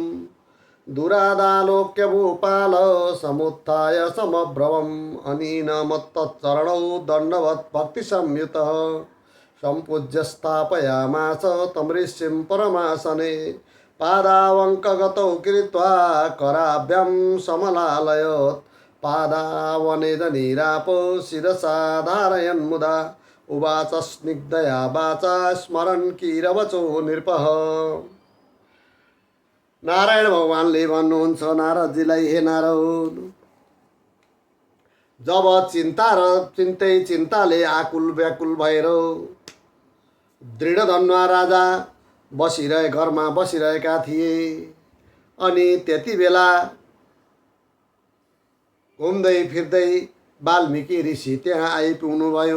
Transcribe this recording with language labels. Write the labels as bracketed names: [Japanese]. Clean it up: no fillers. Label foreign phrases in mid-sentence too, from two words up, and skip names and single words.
[Sanskrit] दुरादालोक्य भूपाल समुत्थाय समब्रवम् अनेन मत्तच्चरणौ दण्डवत् भक्तिसंयुतः सम्पूज्य स्थापयामास तं ऋषिं परमासने पादावङ्कगतौ कृत्वा कराभ्यां समलालयत् पादावनेदनीरापो शिरसा धारयन् मुदा उवाच स्निग्धया वाचा स्मरन् कीरवचो नृपः। [Nepali] नारायण भगवानले भन्नुहुन्छ नारदजीलाई, हे नारद, जब चिन्ता र चिन्ताले आकुल व्याकुल भएर दृढधनुवा राजा घरमा बसिरहेका थिए अनि त्यति बेला घुम्दै फिर्दै वाल्मीकि ऋषि त्यहाँ आइपुग्नुभयो।